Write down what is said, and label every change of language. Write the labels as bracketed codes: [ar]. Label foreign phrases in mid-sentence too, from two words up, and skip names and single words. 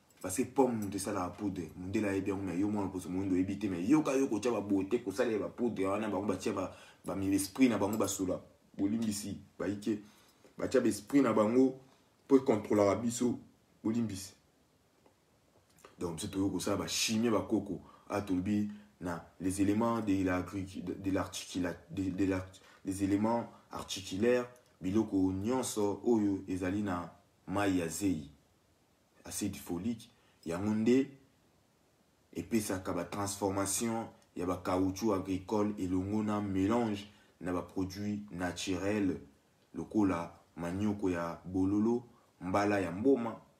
[fr] Parce que [ln] pomme, tosalaka poudre. Mondele ayebi yango, mais yo mwana poso moyindo oyebi te, mais yoka yo kotya ba beauté, kosala ya ba poudre wana, bango batya ba, ba mi esprit na bango basola. Bolimbisi, bayike. Batya ba esprit na bango, po ekontrolaka biso. Bolimbisi. Donc, biso toyo kosala ba chimie bakoko. [fr] Ah, tolobi na les éléments de l'agric-, de, de l'articula-, de, de l'art-, les éléments articulaires, [ln] biloko nyonso oyo ezali na mai ya zei. [fr] Acide folique, [ln] yango nde epesaka ba transformation ya ba [fr] caoutchouc agricole [ln] elongo na mélange na ba [fr] produits naturels [ln] lokola manioko ya bololo, mbala ya mboma.